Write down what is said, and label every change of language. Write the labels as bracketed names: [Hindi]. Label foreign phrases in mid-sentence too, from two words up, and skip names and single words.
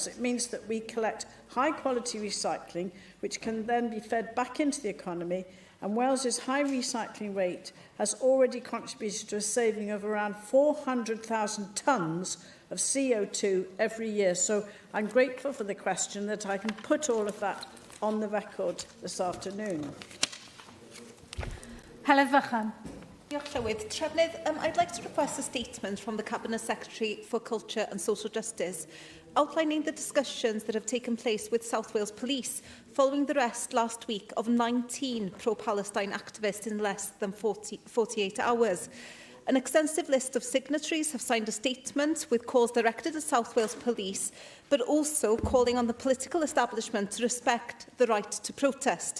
[English] It means that we collect high-quality recycling, which can then be fed back into the economy, and Wales's high recycling rate has already contributed to a saving of around 400,000 tonnes of CO2 every year. So I'm grateful for the question that I can put all of that on the record this afternoon. Helen Vaughan. [Welsh] Diolch Llywydd. Trefnydd, [English] I'd like to request a statement from the Cabinet Secretary for Culture and Social Justice outlining the discussions that have taken place with South Wales Police following the arrest last week of 19 pro-Palestine activists in less than 48 hours. An extensive list of signatories have signed a statement with calls directed at South Wales Police, but also calling on the political establishment to respect the right to protest.